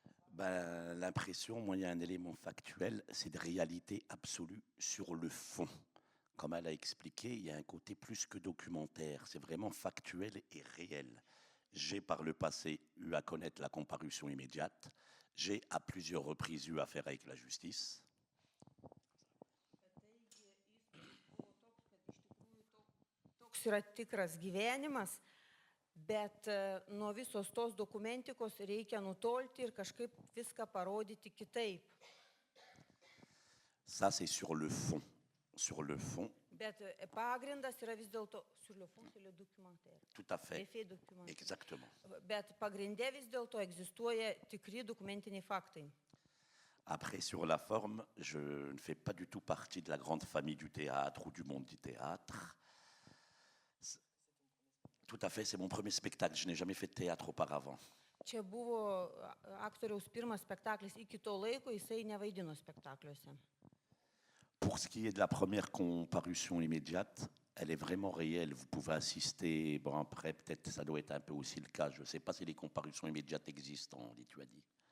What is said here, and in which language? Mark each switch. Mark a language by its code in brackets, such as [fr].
[fr] Ben, l'impression, moi, il y a un élément factuel, c'est de réalité absolue sur le fond. Comme elle a expliqué, il y a un côté plus que documentaire. C'est vraiment factuel et réel. J'ai par le passé eu à connaître la comparution immédiate. J'ai à plusieurs reprises eu affaire avec la justice. [lt] Toks yra tikras gyvenimas, bet nuo visos tos dokumentikos reikia nutolti ir kažkaip viską parodyti kitaip. [fr] Ça, c'est sur le fond. Sur le fond, [lt] Bet pagrindas yra vis dėlto [fr] sur le fond, c'est le documentaire. tout à fait. Les faits documentaires. Exactement. [lt] Bet pagrindė vis dėlto egzistuoja tikri dokumentiniai faktai. [fr] Après, sur la forme, je ne fais pas du tout partie de la grande famille du théâtre ou du monde du théâtre. Tout à fait, c'est mon premier spectacle. Je n'ai jamais fait de théâtre auparavant. [lt] Čia buvo aktoriaus pirmas spektaklis. Iki to laiko jisai nevaidino spektakliuose. [fr] Pour ce qui est de la première comparution immédiate, elle est vraiment réelle. Vous pouvez assister. Bon, après, peut-être ça doit être un peu aussi le cas. Je ne sais pas si les comparutions immédiates existent en Lituanie.